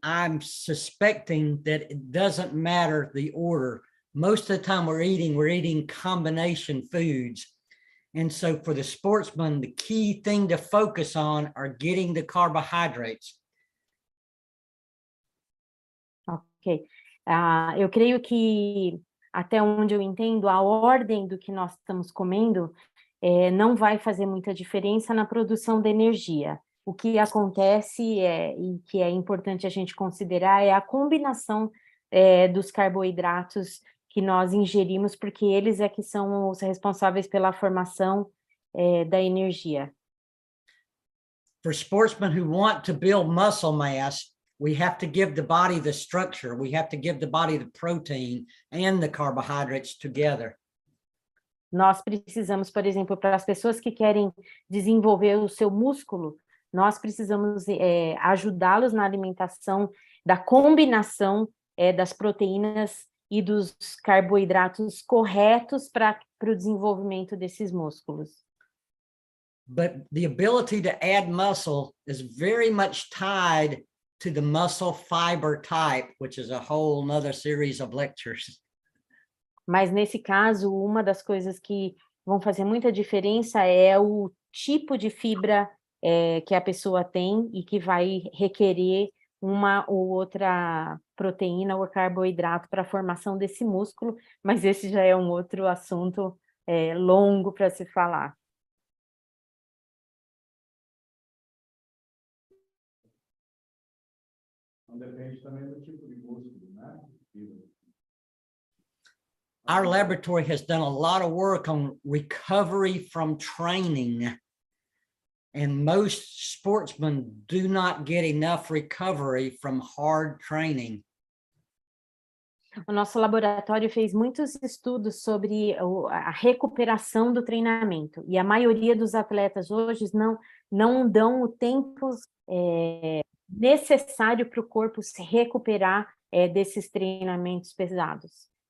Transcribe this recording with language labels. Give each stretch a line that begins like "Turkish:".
English: I'm suspecting that it doesn't matter the order. Most of the time we're eating combination foods. And so for the sportsman, the key thing to focus on are getting the carbohydrates. Ok.
Portuguese: Eu creio que, até onde eu entendo, a ordem do que nós estamos comendo não vai fazer muita diferença na produção de energia. O que acontece e que é importante a gente considerar é a combinação dos carboidratos que nós ingerimos, porque eles é que são os responsáveis pela formação da energia.
English: For sportsmen who want to build muscle mass, we have to give the body the structure. We have to give the body the protein and the carbohydrates together.
Portuguese: Nós precisamos, por exemplo, para as pessoas que querem desenvolver o seu músculo, nós precisamos ajudá-los na alimentação da combinação das proteínas e dos carboidratos corretos para o desenvolvimento desses músculos.
English: But the ability to add muscle is very much tied to the muscle fiber type, which is a whole nother series of lectures.
Portuguese: Mas nesse caso, uma das coisas que vão fazer muita diferença é o tipo de fibra que a pessoa tem e que vai requerer uma ou outra proteína ou carboidrato para a formação desse músculo, mas esse já é um outro assunto longo para se falar. Então, depende também do tipo de músculo, né?
English: Our laboratory has done a lot of work on recovery from training. And most sportsmen do not get enough recovery from hard training.
Portuguese: O nosso laboratório fez muitos estudos sobre a recuperação do treinamento, e a maioria dos atletas hoje não dão o tempo necessário para o corpo se recuperar desses treinamentos pesados.